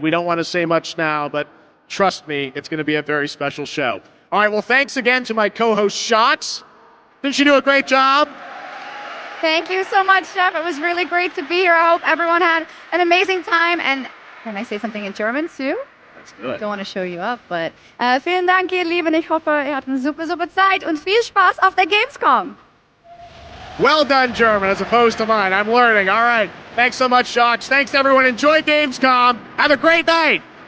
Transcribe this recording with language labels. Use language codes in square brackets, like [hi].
[en] We don't want to say much now, but trust me, it's going to be a very special show. All right, well, thanks again to my co-host, Shots. Didn't she do a great job? Thank you so much, Jeff. It was really great to be here. I hope everyone had an amazing time. And can I say something in German too? Let's do it. Don't want to show you up, but [de] vielen Dank, ihr Lieben. Ich hoffe, ihr habt eine super Zeit und viel Spaß auf der Gamescom. [en] Well done, German, as opposed to mine. I'm learning. All right. Thanks so much, Shots. Thanks, everyone. Enjoy Gamescom. Have a great night.